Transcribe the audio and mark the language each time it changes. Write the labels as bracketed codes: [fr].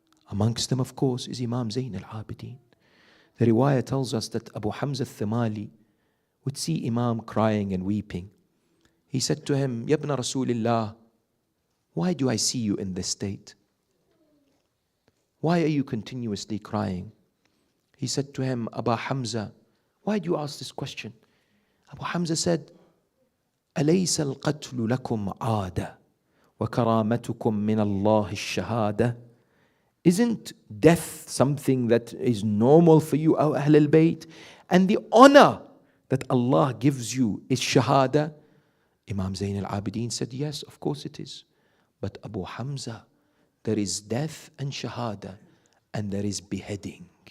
[en] Amongst them, of course, is Imam Zayn al-Abidin. The riwayah tells us that Abu Hamza al-Thimali would see Imam crying and weeping. He said to him, Ya ibn Rasulillah, why do I see you in this state? Why are you continuously crying? He said to him, Abu Hamza, why do you ask this question? Abu Hamza said, [ar] أليس القتل لكم عادة وكرامتكم من الله الشهادة? [en] Isn't death something that is normal for you, O Ahl al-Bayt? And the honor that Allah gives you is shahada? Imam Zayn al-Abidin said, yes, of course it is. But Abu Hamza, there is death and shahada, and there is beheading.